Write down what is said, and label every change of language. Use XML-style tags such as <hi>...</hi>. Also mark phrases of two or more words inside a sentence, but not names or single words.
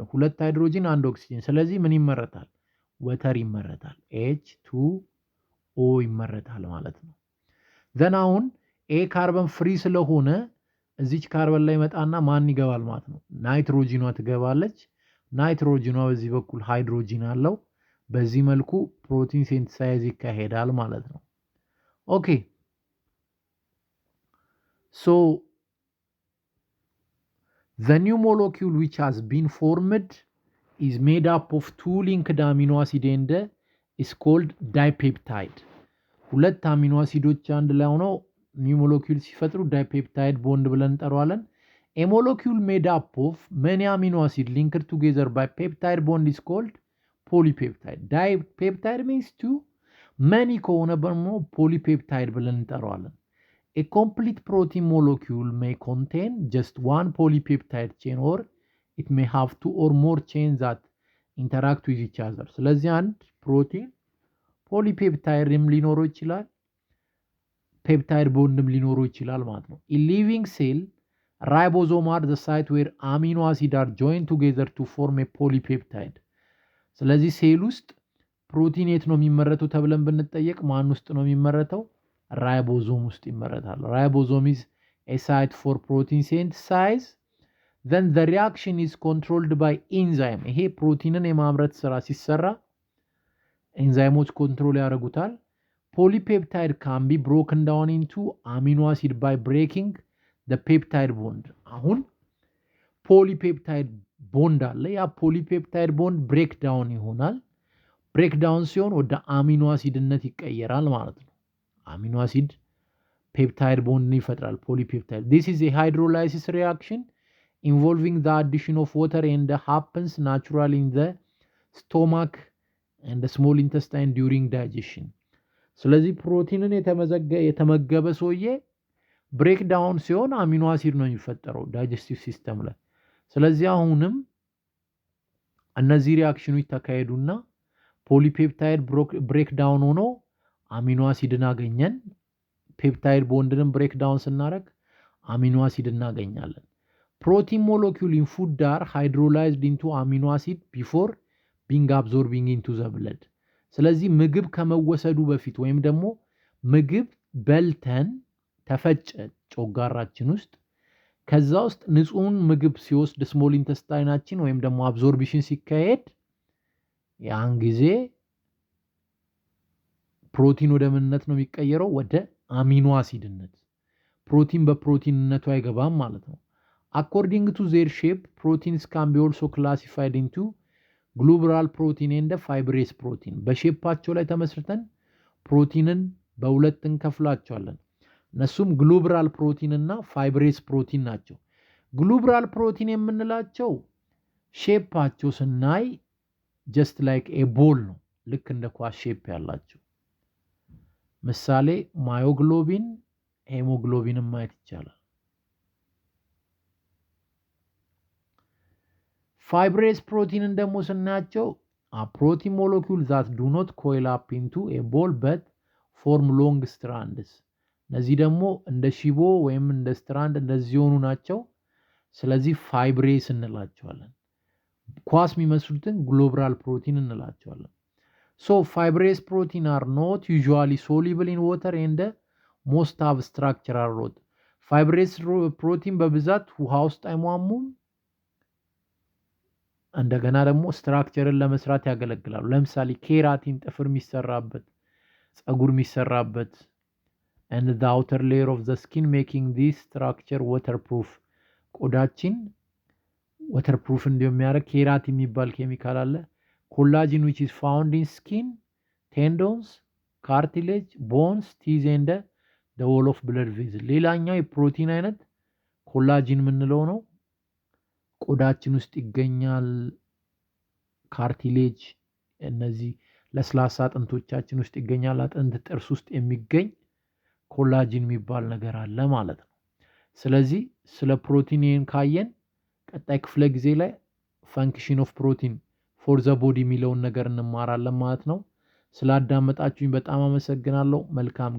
<am>ሁለት ሃይድሮጂን አንድ ኦክሲጅን። ስለዚህ ምን ይመረታል? ወተር ይመረታል። H2O ይመረታል ማለት ነው። ዘን አሁን</am> <en>a carbon free</en> <am>ስለሆነ እዚች ካርበን ላይ መጣና ማን ይገባል ማለት ነው? ናይትሮጂኗ ትገባለች። ናይትሮጂኗ በዚህ በኩል ሃይድሮጂን አለው። በዚህ መልኩ ፕሮቲን ሴንቲሳይዝ ይካሄዳል ማለት ነው።</am> <en>okay so the new molecule which has been formed is made up of two linked amino acid and is called dipeptide.</en> <am>ሁለት አሚኖ አሲዶች አንድ ላይ ሆነው ኒው ሞለኪውል ሲፈጥሩ ዳይፔፕታይድ ቦንድ ብለን እንጠራዋለን።</am> <en>a molecule made up of many amino acid linked together by peptide bond is called polypeptide. Dipeptide means two, many</en> <am>ከሆነ ደግሞ</am> <en>polypeptide</en> <am>ብለን እንጠራዋለን።</am> <en>A complete protein molecule may contain just one polypeptide chain or it may have two or more chains that interact with each other.</en> <am>ስለዚህ አንድ ፕሮቲን ፖሊፔፕታይድም ሊኖረው ይችላል፣ ፔፕታይድ ቦንድም ሊኖረው ይችላል ማለት ነው።</am> <en>In living cell, ribosome are the site where amino acid are joined together to form a polypeptide.</en> <am>ስለዚህ ሴል ውስጥ ፕሮቲን የት ነው የሚመረተው ተብለን ብንጠየቅ ማን ውስጥ ነው የሚመረተው? ራይቦዞም ውስጥ ይመረታል። ራይቦዞም</am> <en>is a site for protein synthesis. then the reaction is controlled by enzyme</en> <am>ይሄ ፕሮቲንን የማምረት ስራ ሲሰራ ኤንዛይሞች ኮንትሮል ያደርጉታል</am> <en>polypeptide can be broken down into amino acid by breaking the peptide bond አሁን polypeptide bond</en> <am>አለ ያ</am> <en>polypeptide bond break down</en> <am>ይሆናል break down ሲሆን ወደ አሚኖ አሲድነት ይቀየራል ማለት ነው አሚኖ አሲድ peptide bond ይፈጥራል polypeptide</am> <en>this is a hydrolysis reaction involving the addition of water and happens naturally in the stomach and the small intestine during digestion</en> <am>ስለዚህ ፕሮቲንን የተመገበ ሰውዬ ብሬክ ዳውን ሲሆን አሚኖ አሲድ ነው የሚፈጠረው</am> <en>digestive system</en> <am>ላይ ስለዚህ አሁንም እነዚህ ሪአክሽኖች ተካሄዱና ፖሊፔፕታይድ</am> <en>break down</en> <am>ሆኖ አሚኖ አሲድን አገኘን ፔፕታይድ ቦንድንም</am> <en>break down</en> <am>ስናደርግ አሚኖ አሲድ እናገኛለን</am> <en>protein molecule in food are hydrolyzed into amino acid before being absorbing into the blood</en> <am>ስለዚህ ምግብ ከመወሰዱ በፊት ወይም ደግሞ ምግብ በልተን ተፈጨ ጮጋራችን ውስጥ ከዛ ውስጥ ንጹህን ምግብ ሲወስድ ስሞል ኢንተስታይናችን ወይም ደግሞ አብዞርፕሽን ሲካሄድ ያን ጊዜ ፕሮቲን ወደ ምንነት ነው የሚቀየረው ወደ አሚኖ አሲድነት ፕሮቲን በፕሮቲንነቱ አይገባም ማለት ነው</am> <en>according to their shape proteins can be also classified into globular protein and fibrous protein</en> <am>በሼፓቸው ላይ ተመስርተን ፕሮቲንን በሁለት እንከፍላቸዋለን እነሱም</am> <en>globular protein</en> <am>እና</am> <en>fibrous protein</en> <am>ናቸው</am> <en>globular protein</en> <am>የምንላቸው ሼፓቸው ስናይ</am> <en>just like a ball</en> <am>ነው ልክ እንደ ኳስ ሼፕ ያላቸው ምሳሌ ማዮግሎቢን ሄሞግሎቢን ማየት ይቻላል</am> <en>fibrous protein</en> <am>እንደሞ ስናያቸው</am> <en>a protein molecule that do not coil up into a ball but form long strands</en> <am>እነዚህ ደግሞ እንደ ሽቦ ወይም እንደ ስትራንድ እንደዚህ ሆኑ ናቸው ስለዚህ fibrous እንላቸዋለን ኳስ የሚመስሉትን</am> <en>globular protein</en> <am>እንላቸዋለን</am> <en>so fibrous protein are not usually soluble in water and most have structural rot fibrous protein</en> <am>በብዛት ውሃ ውስጥ አይሟሙም እንደገና ደግሞ ስትራክቸርን ለመስራት ያገለግላሉ ለምሳሌ ኬራቲን ጥፍር የሚሰራበት ጸጉር የሚሰራበት</am> <en>and the outer layer of the skin making this structure waterproof</en> <am>ቆዳችን waterproof እንደሚያደርግ ኬራቲን የሚባል ኬሚካል አለ</am> <en>collagen which is found in skin tendons cartilage bones teeth and the wall of blood vessels</en> <am>ሌላኛው የፕሮቲን አይነት ኮላጂን የምንለው ነው ቆዳችን ውስጥ ይገኛል ካርቲሌጅ እነዚህ ለስላሳ አጥንቶቻችን ውስጥ ይገኛል አጥንት ጥርስ ውስጥ የሚገኝ ኮላጂን የሚባል ነገር አለ ማለት ነው ስለዚህ ስለ ፕሮቲንን ካየን ቀጣይ ክፍለ ጊዜ ላይ</am> <en>function of protein for the body</en> <am>የሚለውን ነገር እንማራለን ማለት ነው ስላዳመጣችሁኝ በጣም አመሰግናለሁ መልካም</am>